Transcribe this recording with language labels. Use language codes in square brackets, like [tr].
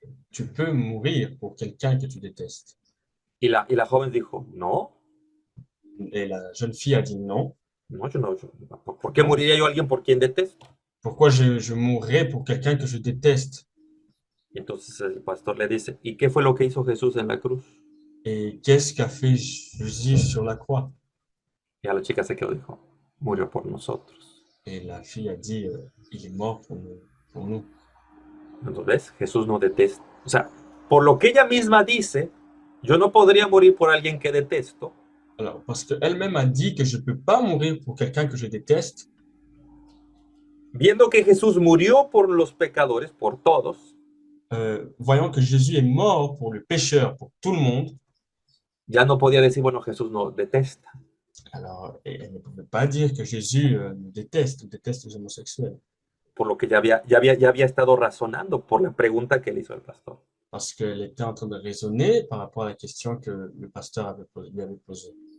[fr] Tu peux mourir pour quelqu'un que tu détestes? [es] Y la joven dijo, no, [fr] Et la jeune fille a dit non. [es] no, ¿por qué moriría yo a alguien por quien detesto? [fr] Pourquoi je mourrais pour quelqu'un que je déteste? [es] Y entonces el pastor le dice, ¿y qué fue lo que hizo Jesús en la cruz? [fr] Et qu'est-ce qu'a fait Jésus sur la croix? [es] Y a la chica se quedó, dijo, murió por nosotros. [fr] Et la fille a dit, il est mort pour nous. [es] Entonces, ¿ves? Jesús no detesta. O sea, por lo que ella misma dice, yo no podría morir por alguien que detesto. [fr] Alors, parce qu'elle-même a dit que je ne peux pas mourir pour quelqu'un que je déteste. [es] Viendo que Jesús murió por los pecadores, por todos, [fr] voyant que Jésus est mort pour le pécheur, pour tout le monde, [es] ya no podía decir, bueno, Jesús no detesta. [fr] alors elle ne pouvait pas dire que Jésus nous déteste ou déteste les homosexuels. [es] Por lo que ya había estado razonando por la pregunta que le hizo el pastor. [fr] parce qu'elle était en train de raisonner par rapport à la question que le pasteur lui avait posée.